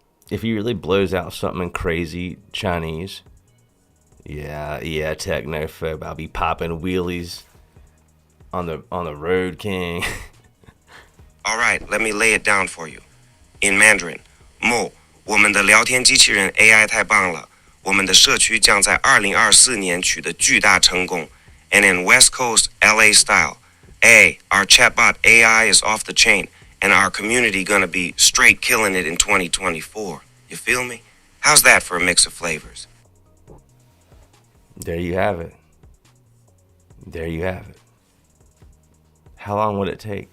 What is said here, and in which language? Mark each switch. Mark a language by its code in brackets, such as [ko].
[en] If he really blows out something in crazy Chinese, yeah, technophobe, I'll be popping wheelies on the Road King. All right, let me lay it down for you. In Mandarin, Mo, [zh] 我们的聊天机器人 AI 太棒了，我们的社区将在2024年取得巨大成功。 [en] And in West Coast LA style, A, our chatbot AI is off the chain, and our community gonna be straight killing it in 2024. You feel me? How's that for a mix of flavors? There you have it. There you have it. How long would it take?